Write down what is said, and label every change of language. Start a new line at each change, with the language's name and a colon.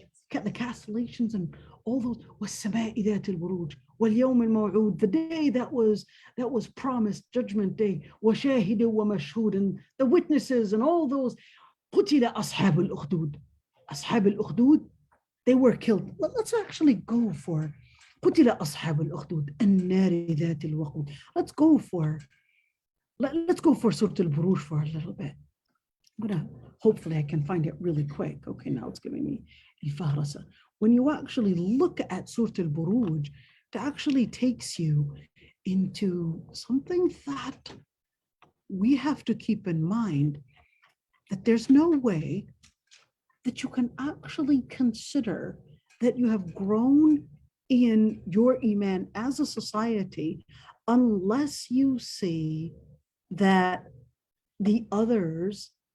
English: The castellations and all those.
Arabic: وَالسَّمَاءِ ذَاتِ الْبُرُوجِ وَالْيَوْمِ الْمَوْعُودِ,
English: the day that was promised, Judgment Day.
Arabic: وَشَاهِدٍ وَمَشْهُودٍ,
English: and the witnesses and all those.
Arabic: قُتِلَ أَصْحَابُ الْأُخْدُودِ. أَصْحَابُ الْأُخْدُودِ,
English: they were killed. Let's actually go for
Arabic: قتل أصحاب الأخدود النار ذات الوقود.
English: Let's go for Surah Al-Buruj for a little bit. Hopefully I can find it really quick. Okay, now it's giving me Al-Fahrasa. When you actually look at Surah Al-Buruj, it actually takes you into something that we have to keep in mind, that there's no way that you can actually consider that you have grown in your iman as a society unless you see that the others